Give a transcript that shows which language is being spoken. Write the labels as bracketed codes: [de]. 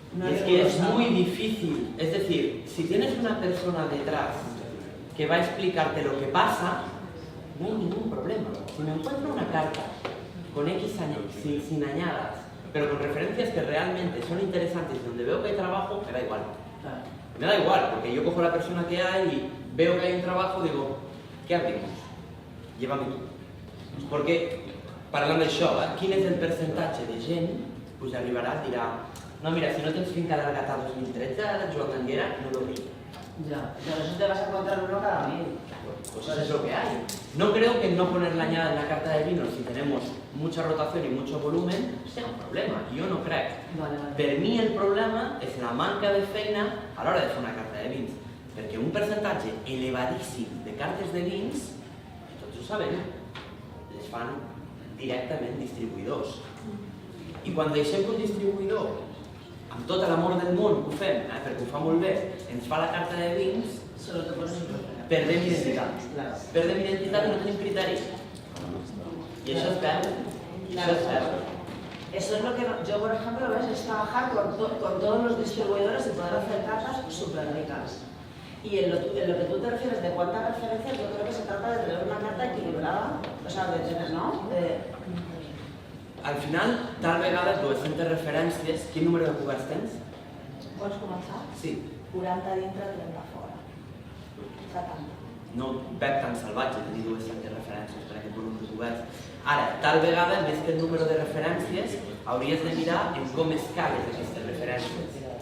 [es] Y es que es muy difícil, es decir, si tienes una persona detrás que va a explicarte lo que pasa, no hay ningún problema. Si me encuentro una carta con X años, sin añadas, pero con referencias que realmente son interesantes, donde veo que hay trabajo, me da igual. Me da igual, porque yo cojo la persona que hay y veo que hay un trabajo y digo, què abrimos? Llévame tú. [ca] Perquè, parlant d'això, quin és el percentatge de gent que arribarà i dirà no, mira, si no tens finca alargat a 2013, el Joan Ganguera [es] no lo vi. Ya, pero eso te vas a encontrar uno cada 1000. Pues eso es lo que hay. No creo que no poner la añada en la carta de vinos si tenemos mucha rotación y mucho volumen sea un problema. Yo no crec. Vale. [ca] Per mi el problema és la manca de feina a l'hora de fer una carta de vins. Perquè un percentatge elevadíssim de cartes de vins, tots ho sabem, les fan directament distribuïdors. I quan deixem que un distribuïdor, amb tot l'amor del món que ho fem, perquè ho fa molt bé, ens fa la carta de vins, [es] Solo te pones un [ca] perdem identitat. [es] Claro. [ca] Perdem identitat i no tenim criteri. I això es perd. Això es perd. [es] Eso es lo que yo, por ejemplo, ves, es trabajar con todos los distribuidores y poder hacer cartas súper ricas. Y en lo que tú te refieres de cuántas referencias, yo creo que se trata de tener una carta equilibrada, o sea, de tener, ¿no? [ca] Al final, tal vegada, 200 referències, quin número de coberts tens? Vols començar? Sí. 40 dintre, 30 fora. 70. No veig tan salvatge tenir 200 referències per aquest volum de coberts. Ara, tal vegada, més que el número de referències, hauries de mirar en com escales aquestes referències.